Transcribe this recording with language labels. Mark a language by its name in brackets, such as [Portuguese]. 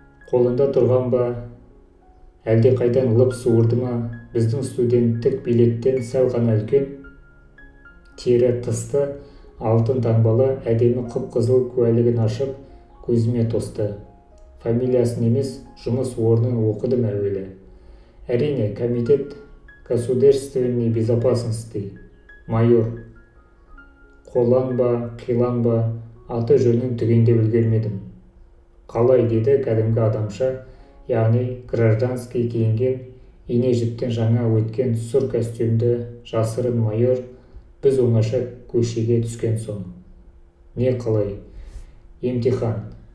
[Kazakh] Қолында тұрған ба, әлде қайдан лып суырды ма, біздің студенттік билеттен сәл ғана үлкен, тері тысты, алтын таңбалы әдемі қып-қызыл куәлігін ашып, көзіме тосты. Фамилиясын емес, жұмыс орнын оқыдым әуелі. Әрине, [Russian] комитет государственной безопасности, майор. [Kazakh] Қолан ба, қилан ба, аты жөнін түгендеп үлгермедім. Қалай, деді кәдімгі адамша, яғни гражданский киінген, ине жіптен жаңа өткен сұр костюмді жасырын майор, біз оңаша көшеге түскен соң. Не қалай? Емтихан.